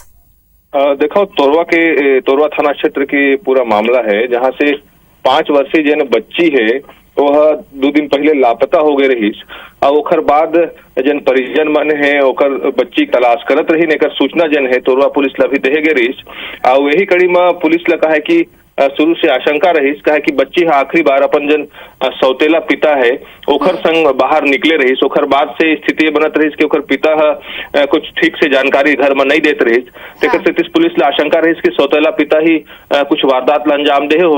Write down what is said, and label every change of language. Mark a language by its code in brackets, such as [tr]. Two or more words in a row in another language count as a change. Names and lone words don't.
[hne] देखो, तोरवा थाना क्षेत्र की पूरा मामला है, जहाँ से 5 वर्षीय जन बच्ची है वह 2 दिन पहले लापता हो गए रही और ओकर बाद जन परिजन मन है ओकर बच्ची तलाश करत रही, एकर सूचना जन है तोरवा पुलिस ला भी देहे गए रही और यही कड़ी में पुलिस ला कहा है कि शुरू से आशंका रही कहा कि बच्ची आखिरी बार अपन जन सौतेला पिता है ओखर संग बाहर निकले रही। ओखर बाद से स्थिति बनत रही कि ओखर पिता कुछ ठीक से जानकारी घर में नहीं देते रही। तेकर से पुलिस ला आशंका रही कि सौतेला पिता ही कुछ वारदात ला अंजाम दे हो।